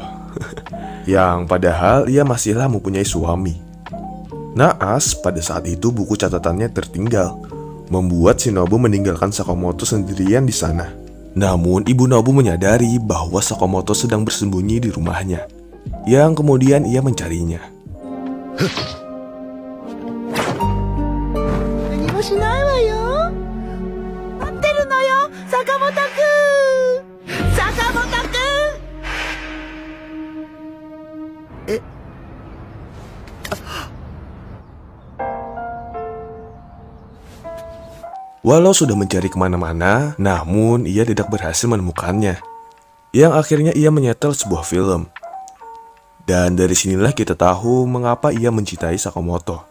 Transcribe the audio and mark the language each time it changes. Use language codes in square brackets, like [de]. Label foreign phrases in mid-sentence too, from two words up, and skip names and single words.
[id] Yang padahal ia masihlah mempunyai suami. Naas, pada saat itu buku catatannya tertinggal, membuat Shinobu meninggalkan Sakamoto sendirian di sana. Namun ibu Nobu menyadari bahwa Sakamoto sedang bersembunyi di rumahnya, yang kemudian ia mencarinya. [ja] 何もしないわよ。待ってるのよ、坂本くん。坂本くん。え。 [id] Walau sudah mencari kemana-mana, namun ia tidak berhasil menemukannya. Yang akhirnya ia menyetel sebuah film. Dan dari sinilah kita tahu mengapa ia mencintai Sakamoto.